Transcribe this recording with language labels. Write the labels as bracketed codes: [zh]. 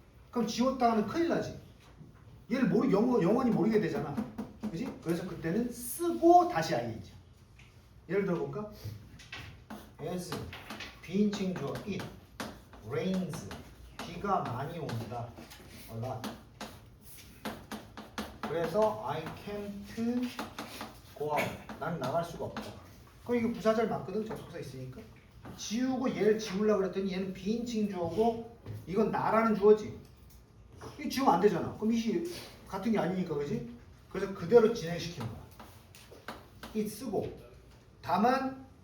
[ko] 그럼 지웠다 하면 큰일 나지. 얘를 영원히 모르게 되잖아. 그지? 그래서 그때는 쓰고 다시 ing. 예를 들어볼까? as 비인칭 주어 [en] it rains [ko] 비가 많이 온다. a lot. 그래서 [en] I can't go out. [ko] 난 나갈 수가 없다. 그럼 이거 부사절 맞거든. 접속사 있으니까. 지우고 얘를 지우려고 그랬더니 얘는 비인칭 주어고 이건 나라는 주어지. 이거 지우면 안 되잖아. 그럼 이시 같은 게 아니니까 그지? 그래서 그대로 진행시키는 거야. it 쓰고 다만